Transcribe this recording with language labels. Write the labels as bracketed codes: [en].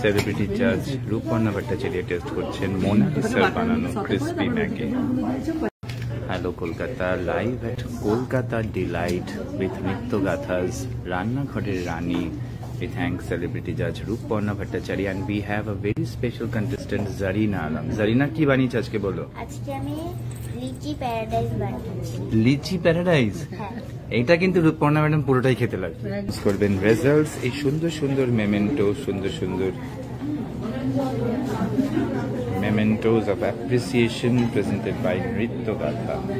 [bn] Celebrity জাজ রূপপর্ণা Bhattacharya test করছেন মোনালিসার বানানো crispy Maggi. [en] Hello Kolkata, live at Kolkata delight with নৃত্যগাথাস রান্নাঘরের রানী। We thank celebrity judge Rupparna Bhattacharya and we have a very special contestant Zarina Alam. [bn] Zarina কি বানিয়েছ আজকে বলো? আজকে আমি লিচি প্যারাডাইস বানিয়েছি। লিচি প্যারাডাইস? এইটা কিন্তু রূপপর্ণা ম্যাডাম পুরোটাই খেতে লাগবে। করবেন রেজাল্টস, এই সুন্দর সুন্দর মেমেন্টো, সুন্দর সুন্দর [en] mementos of appreciation presented by Nrityagatha.